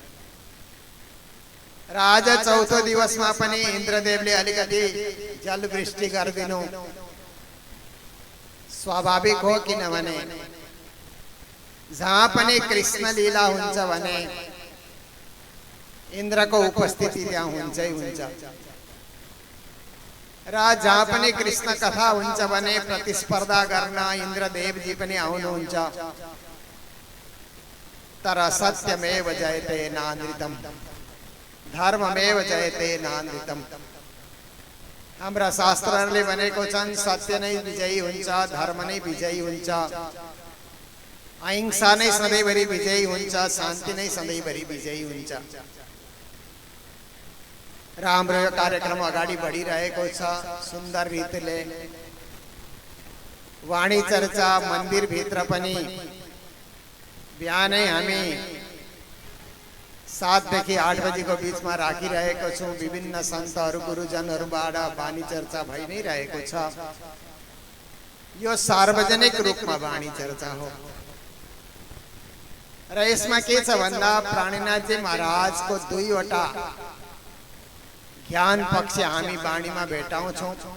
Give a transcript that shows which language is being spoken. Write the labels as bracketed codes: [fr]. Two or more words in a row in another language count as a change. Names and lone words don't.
[ne] र आज चौथो दिवसमा पनि इन्द्रदेवले अलिकति जल वृष्टि गरिदिनु स्वाभाविक हो, किनभने जहाँ पनि कृष्ण लीला हुन्छ भने इन्द्रको उपस्थिति त्यहाँ हुन्छै हुन्छ र जहाँ पनि कृष्ण कथा हुन्छ भने प्रतिस्पर्धा गर्न इन्द्रदेवजी पनि आउनुहुन्छ। [sa] तर सत्यमेव जयते नानृतम धर्ममेव जयते नानृतम। [ne] हाम्रा शास्त्रहरूले भनेको छन् सत्य नै विजयी हुन्छ, धर्म नै विजयी हुन्छ, अहिंसा नै सधैँभरि विजयी हुन्छ, शान्ति नै सधैँभरि विजयी हुन्छ। र हाम्रो यो कार्यक्रम अगाडि बढिरहेको छ सुन्दर रीतिले। वाणी चर्चा मन्दिर भित्र पनि बिहानै हामी 7 देखि 8 [hi] बजी को बीच में [ne] राखिरहेको छौं। विभिन्न सन्तहरू गुरुजनहरूबाट वाणी चर्चा भइ नै रहेको छ। यो सार्वजनिक रूपमा वाणी चर्चा हो र यसमा के छ भन्दा प्राणीनाथजी महाराज को 2 वटा ज्ञान पक्ष हामी वाणीमा भेटाउँछौं।